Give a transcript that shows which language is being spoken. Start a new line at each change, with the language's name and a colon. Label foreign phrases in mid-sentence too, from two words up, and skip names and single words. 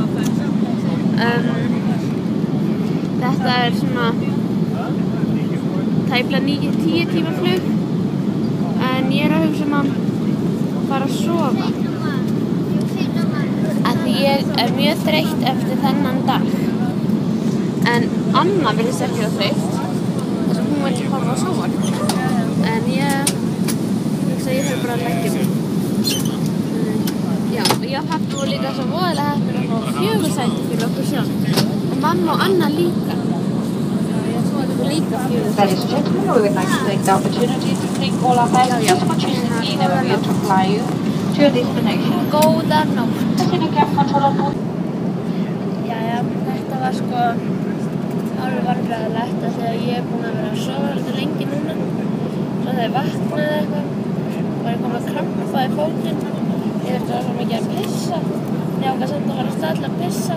Icelandic: Þetta er svona tæplega 9-10 tíma flug en ég er að hugsa að fara að sofa af því ég er mjög þreytt eftir þennan dag en Anna virðist ekki það þreytt þess að hún vill horfa á sjónvarp en ég hugsa að ég þarf bara að leggja mig. Já, og ég og pabbi voru líka svo voðalega heppin að fá 4 sæti fyrir okkur sjálf og mamma og Anna líka.
English: Ladies and gentlemen, we would like to take the opportunity to thank all our passengers for choosing EasyJet to fly you to your destination.
Icelandic: Góða nótt. Jæja, þetta var sko alveg vandræðalegt af því að ég er búin að vera að sofa alltaf lengi núna. Svo þegar ég vaknaði eitthvað var ég komin að krampa í fótinn. Ég þurfti að svo mikið að pissa. Ég ákvað samt að fara af stað til að pissa.